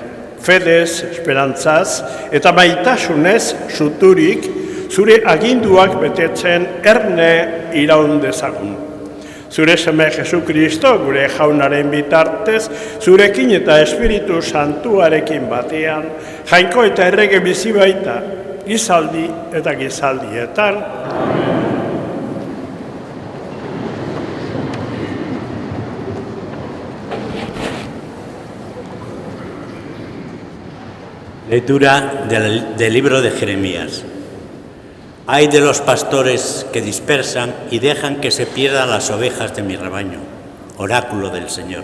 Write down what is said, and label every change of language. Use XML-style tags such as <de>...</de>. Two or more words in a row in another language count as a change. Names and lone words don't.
<eu>Fedez, esperantzaz eta maitasunez suturik zure aginduak betetzen erne iraun dezagun. Zure seme Jesu Kristo gure jaunaren bitartez, zurekin eta Espiritu Santuarekin batean, jainko eta errege bizi baita, gizaldi eta gizaldietan.</eu> <es>Lectura del libro de Jeremías. Ay de los pastores que dispersan y dejan que se pierdan las ovejas de mi rebaño, oráculo del Señor.</es>